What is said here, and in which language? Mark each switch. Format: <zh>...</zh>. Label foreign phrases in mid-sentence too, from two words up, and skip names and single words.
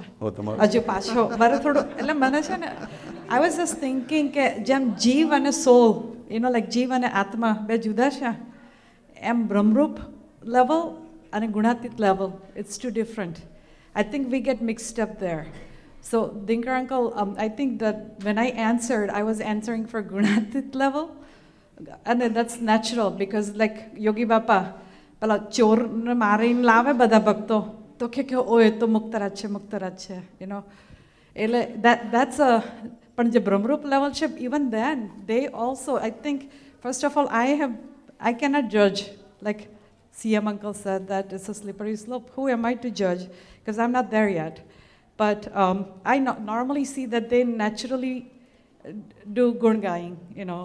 <gu>હજુ પાછો મારે થોડું એટલે મને છે ને</gu> <en>I was just thinking</en> <gu>કે જેમ જીવ અને સોલ લાઈક જીવ અને આત્મા બે જુદા છે, એમ બ્રહ્મરૂપ લેવલ અને ગુણાતીત લેવલ</gu> <en>it's two different. I think we get mixed up there. So Dinkaruncle, I think that when I answered, I was answering for Gunatit level, and that's natural because like Yogi Bapa,</en> <gu>પાળા ચોર ને મારીને લાવે બડા ભક્તો, તો કે ઓ તો મુક્તરાચ છે,</gu> <en>you know, that's a. But the Brahmrup level, even then they also, I think, first of all, I cannot judge. Like CM Uncle said that it's a slippery slope. Who am I to judge? Because I'm not there yet. But I normally see that they naturally do</en> <gu>ગુણ ગાઈંગ,</gu> <en>you know.</en>